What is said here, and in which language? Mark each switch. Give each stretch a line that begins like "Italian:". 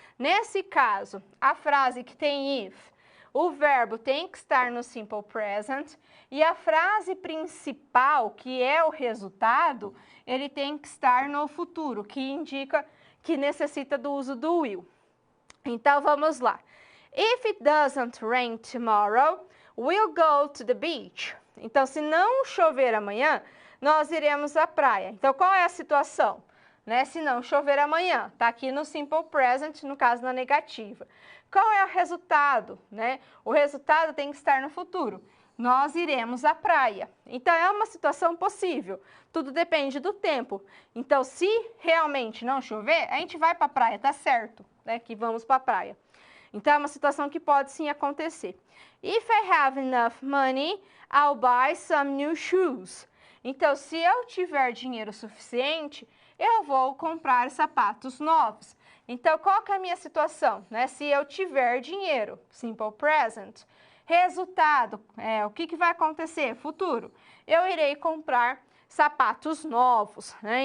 Portuguese: Nesse caso, a frase que tem if, o verbo tem que estar no simple present, e a frase principal, que é o resultado, ele tem que estar no futuro, que indica que necessita do uso do will. Então, vamos lá.
English: If it doesn't rain tomorrow, we'll go to the beach.
Portuguese: Então, se não chover amanhã, nós iremos à praia. Então, qual é a situação? Né? Se não chover amanhã, tá aqui no simple present, no caso na negativa. Qual é o resultado? Né? O resultado tem que estar no futuro. Nós iremos à praia. Então, é uma situação possível. Tudo depende do tempo. Então, se realmente não chover, a gente vai para a praia, tá certo, né? Que vamos para a praia. Então, é uma situação que pode sim acontecer.
English: If I have enough money, I'll buy some new shoes.
Portuguese: Então, se eu tiver dinheiro suficiente, eu vou comprar sapatos novos. Então, qual que é a minha situação? Né? Se eu tiver dinheiro, simple present. Resultado, o que vai acontecer? Futuro. Eu irei comprar sapatos novos. Né?